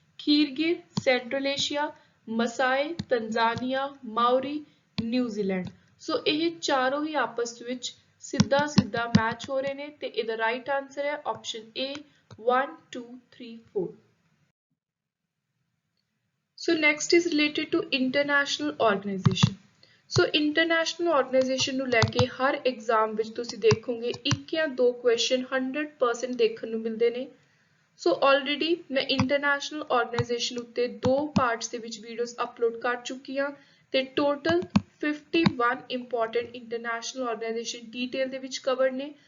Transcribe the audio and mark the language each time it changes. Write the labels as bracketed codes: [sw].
[pa] ਖੀਰਗਿਰ central Asia, ਮਸਾਏ ਤੰਜ਼ਾਨੀਆ, Maori New Zealand. ਸੋ ਇਹ ਚਾਰੋਂ ਹੀ ਆਪਸ ਵਿੱਚ ਸਿੱਧਾ ਸਿੱਧਾ ਮੈਚ ਹੋ ਰਹੇ ਨੇ ਤੇ ਇਹਦਾ ਰਾਈਟ ਆਨਸਰ ਹੈ option A 1 2 3 4। [en] So next is related to international organization। [pa] So international organization ਨੂੰ ਲੈ ਕੇ ਹਰ ਐਗਜ਼ਾਮ ਵਿੱਚ ਤੁਸੀਂ ਦੇਖੋਗੇ ਇੱਕ ਜਾਂ ਦੋ ਕੁਐਸਚਨ 100% ਦੇਖਣ ਨੂੰ ਮਿਲਦੇ ਨੇ। ਸੋ ਆਲਰੇਡੀ ਮੈਂ ਇੰਟਰਨੈਸ਼ਨਲ ਆਰਗੇਨਾਈਜੇਸ਼ਨ ਉੱਤੇ ਦੋ ਪਾਰਟਸ ਦੇ ਵਿੱਚ ਵੀਡੀਓਜ਼ ਅਪਲੋਡ ਕਰ ਚੁੱਕੀ ਹਾਂ ਤੇ total 51 important international organisation detail ਦੇ ਵਿੱਚ ਕਵਰ ਨੇ।